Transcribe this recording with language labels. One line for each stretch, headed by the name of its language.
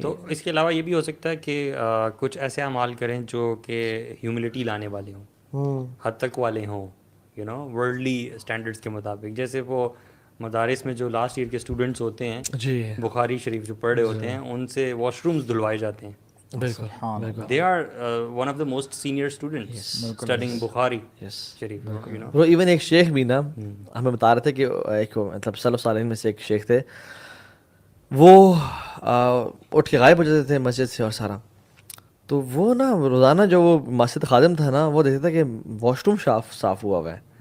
Urdu: تو اس کے علاوہ یہ بھی ہو سکتا ہے کہ کچھ ایسے اعمال کریں جو کہ ہیوملٹی لانے والے ہوں, حد تک والے ہوں, ورلڈلی اسٹینڈرڈس کے مطابق. جیسے وہ مدارس میں جو لاسٹ ایئر کے اسٹوڈنٹس ہوتے ہیں, جی بخاری شریف جو پڑھ رہے ہوتے ہیں, ان سے واش رومز دھلوائے جاتے ہیں. بالکل
English: They are one of the most senior students studying Bukhari Sharif.
Urdu: وہ ایون ایک شیخ بھی نا ہمیں بتا رہے تھے کہ ایک مطلب سلف صالحین میں سے ایک شیخ تھے, وہ اٹھ کے غائب ہو جاتے تھے مسجد سے اور سارا. تو وہ نا روزانہ جو وہ مسجد خادم تھا نا, وہ دیکھتا تھا کہ واش روم صاف ہوا ہوا ہے.